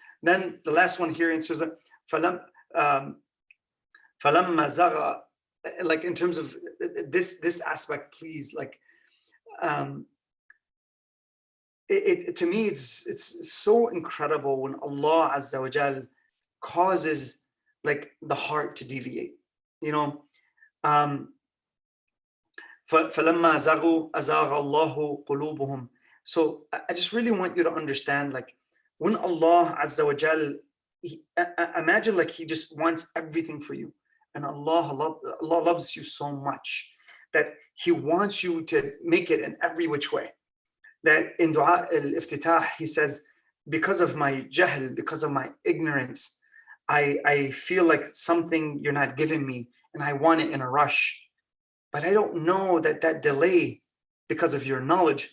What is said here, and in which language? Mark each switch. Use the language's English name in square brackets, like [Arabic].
[English] Then the last one here, it says that [Arabic] فَلَمَّا زَغَى, [English] like in terms of this aspect, please, like to me, it's so incredible when Allah Azza wa Jal causes like the heart to deviate. You know, [Arabic] فَلَمَّا زَغُوا أَزَاغَ اللَّهُ قُلُوبُهُم. [English] So I just really want you to understand, like when Allah Azza wa Jal, imagine like He just wants everything for you. And Allah loves you so much that He wants you to make it in every which way. That in Dua al-Iftitah, He says, because of my jahl, because of my ignorance, I feel like something you're not giving me and I want it in a rush. But I don't know that delay because of your knowledge.